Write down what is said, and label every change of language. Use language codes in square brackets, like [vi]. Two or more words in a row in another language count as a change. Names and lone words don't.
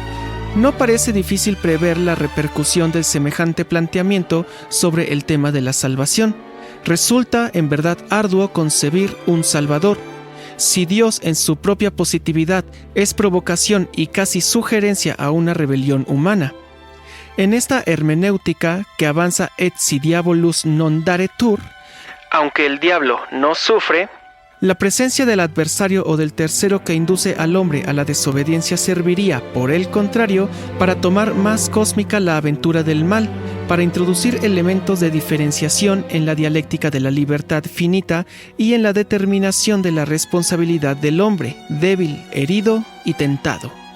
[es] No parece difícil prever la repercusión de semejante planteamiento sobre el tema de la salvación. Resulta en verdad arduo concebir un Salvador. Si Dios en su propia positividad es provocación y casi sugerencia a una rebelión humana. En esta hermenéutica que avanza [la] et si diabolus non daretur, [es] aunque el diablo no sufre, la presencia del adversario o del tercero que induce al hombre a la desobediencia serviría, por el contrario, para tomar más cósmica la aventura del mal, para introducir elementos de diferenciación en la dialéctica de la libertad finita y en la determinación de la responsabilidad del hombre, débil, herido y tentado.